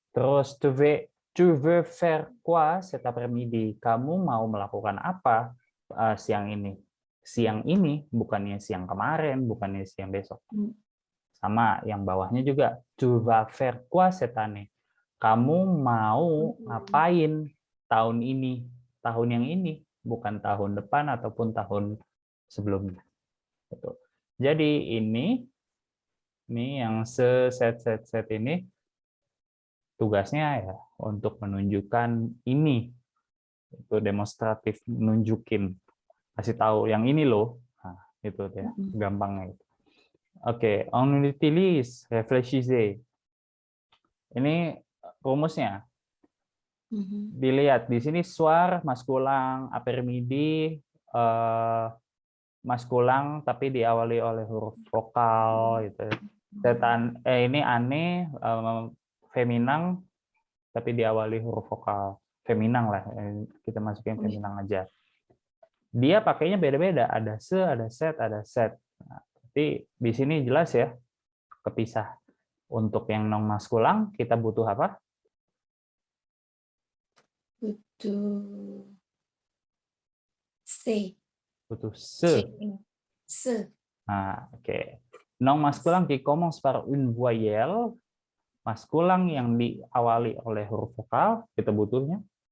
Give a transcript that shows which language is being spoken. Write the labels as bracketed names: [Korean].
[Indonesian] Terus [French] tu veux faire quoi cet après-midi? [Indonesian] Kamu mau melakukan apa siang ini? Siang ini, bukannya siang kemarin, bukannya siang besok. Sama yang bawahnya juga. [French] Tu vas faire quoi cette année? [Indonesian] Kamu mau ngapain tahun ini? Tahun yang ini, bukan tahun depan ataupun tahun sebelumnya. Jadi ini yang set ini tugasnya ya untuk menunjukkan ini, itu demonstratif, nunjukin, kasih tahu yang ini loh, nah, itu ya gampangnya. [French] Oke, on utilise, réfléchissez. [Indonesian] Ini rumusnya. Dilihat di sini soir maskulang, après-midi maskulang tapi diawali oleh huruf vokal gitu. Ini aneh feminang tapi diawali huruf vokal. Feminang lah, kita masukin feminang aja. Dia pakainya beda-beda, ada ada set, ada set. Nah, tapi di sini jelas ya, kepisah. Untuk yang non maskulang kita butuh apa? Butuh C. Butuh se. Nah, oke. [French] Non maskulang qui commence par une voyelle. [Indonesian] Maskulang yang diawali oleh huruf vokal, kita butuhnya